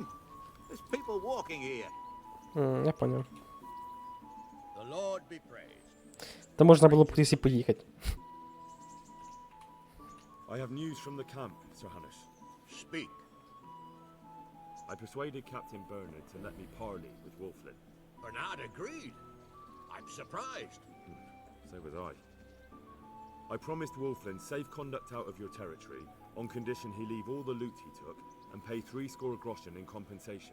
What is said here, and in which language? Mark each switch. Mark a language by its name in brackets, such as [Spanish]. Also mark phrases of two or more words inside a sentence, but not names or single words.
[English] There's people walking here. [Ukrainian] Я поняв. [English] The Lord be praised. [Ukrainian] Та можна було б кудись і поїхати. [English] I have news from the camp, Sir Hanush. Speak. I persuaded Captain Bernard to let me parley with Wolflin. Bernard agreed. I'm surprised. So was I. I promised Wolflin safe conduct out of your territory on condition he leave all the loot he took and pay 60 groschen in compensation.